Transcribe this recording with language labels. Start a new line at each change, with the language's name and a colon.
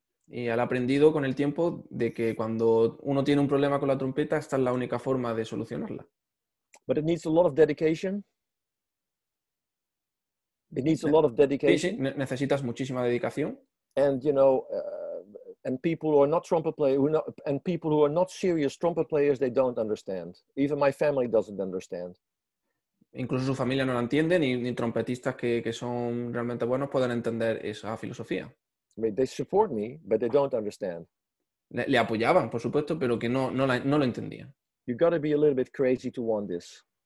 Spanish: Y él ha aprendido con el tiempo de que cuando uno tiene un problema con la trompeta, esta es la única forma de solucionarla.
English: But it needs a lot of dedication. It needs a lot of dedication.
Spanish: Sí, necesitas muchísima dedicación.
English: And and people who are not trumpet players, and people who are not serious trumpet players, they don't understand. Even my family doesn't understand.
Spanish: Incluso su familia no la entiende, ni trompetistas que son realmente buenos pueden entender esa filosofía.
English: I mean, they support me, but they don't understand.
Spanish: Le apoyaban, por supuesto, pero que no lo entendían.
English: You got to be a little bit crazy to want this.